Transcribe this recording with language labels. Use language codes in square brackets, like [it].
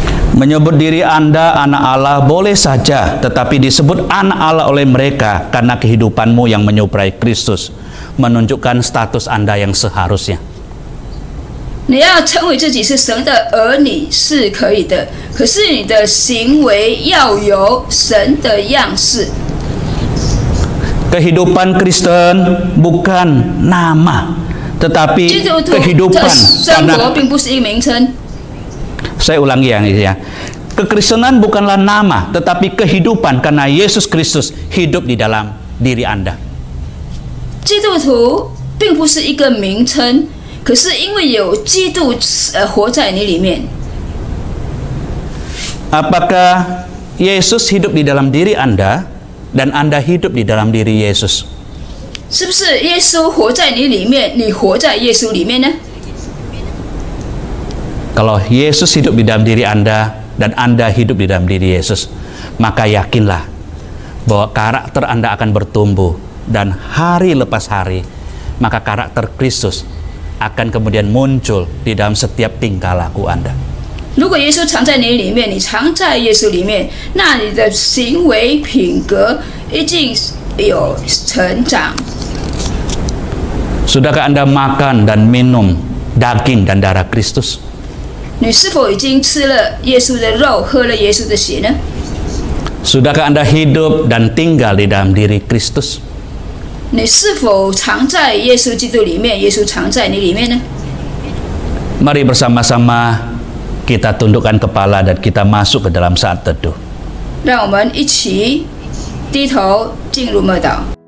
[id] Menyebut diri Anda anak Allah boleh saja, tetapi disebut anak Allah oleh mereka karena kehidupanmu yang menyerupai Kristus, menunjukkan status Anda yang seharusnya. [zh] 你要称为自己是神的儿女是可以的，可是你的行为要有神的样式。 [id] Kehidupan Kristen bukan nama, tetapi [zh] 基督徒的 [id] kehidupan [zh] 生活 [id] karena [zh] 并不是一个名称。 [id] saya ulangi ya. Kekristenan bukanlah nama, tetapi kehidupan karena Yesus Kristus hidup di dalam diri Anda. [zh] 基督徒并不是一个名称，可是因为有基督活在你里面。 [id] Apakah Yesus hidup di dalam diri Anda dan Anda hidup di dalam diri Yesus? [zh] 是不是耶稣活在你里面，你活在耶稣里面呢？ [id] Kalau Yesus hidup di dalam diri Anda dan Anda hidup di dalam diri Yesus, maka yakinlah bahwa karakter Anda akan bertumbuh dan hari lepas hari, maka karakter Kristus akan kemudian muncul di dalam setiap tingkah laku Anda. [zh] 如果耶稣藏在你里面，你藏在耶稣里面，那你的行为品格一定有成长。 [id] Sudahkah Anda makan dan minum daging dan darah Kristus? [zh] 你是否已经吃了耶稣的肉，喝了耶稣的血呢？ [id] Sudahkah Anda hidup dan tinggal di dalam diri Kristus? [zh] 你是否藏在耶稣基督里面？耶稣藏在你里面呢？ [id] Mari bersama-sama kita tundukkan kepala dan kita masuk ke dalam saat teduh. [zh] 让我们一起低头进入默祷。